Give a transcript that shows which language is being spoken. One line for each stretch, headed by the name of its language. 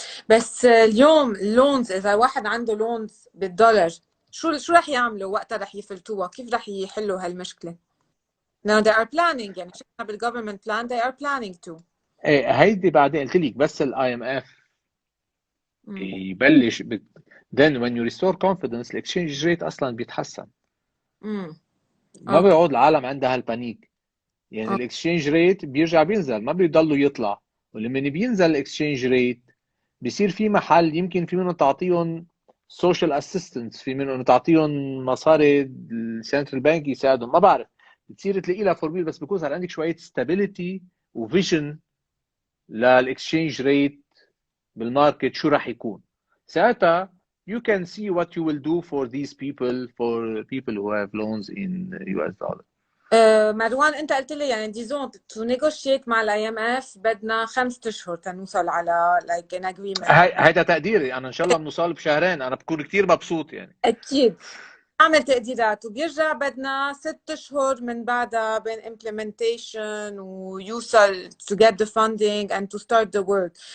Arabic: بس اليوم اللونز، اذا واحد عنده لونز بالدولار، شو رح يعملوا وقتها؟ رح يفلتوها كيف؟ رح يحلوا هالمشكله؟
English: Now they are planning،
Arabic: يعني شفنا بالgovernment plan
English: they are planning to.
Arabic: ايه هيدي بعدين قلت لك، بس الاي ام اف مم. يبلش
English: then when you restore confidence
Arabic: الاكسشينج ريت اصلا بيتحسن. مم. ما اوكي. بيقعد العالم عندها هالبانيك. يعني اوكي. الاكسشينج ريت بيرجع بينزل، ما بيضلوا يطلع. ولما بينزل الاكسشينج ريت بصير في محل يمكن في منه تعطيهم سوشيال اسيستنس، في منه تعطيهم مصاري السنترال بانك يساعدهم، ما بعرف. بتصير تلاقي لها فورميل، بس بيكون صار عندك شويه ستابيليتي وفيجن للاكسشينج ريت بالماركت شو راح يكون. ساعتها
English: you can see what you will do for these people, for people who have loans in US dollar.
Arabic: مروان، انت قلت لي يعني ديزون تو نيغوشيت مع الاي ام اف بدنا 5 اشهر تنوصل على لايك ان اجريمنت. هيدا تقديري انا، ان شاء الله بنوصل بشهرين، انا بكون كتير مبسوط يعني. اكيد اعمل تقديرات، وبيرجع بدنا 6 اشهر من بعدها بين implementation ويوصل
English: to get the funding and to start the work.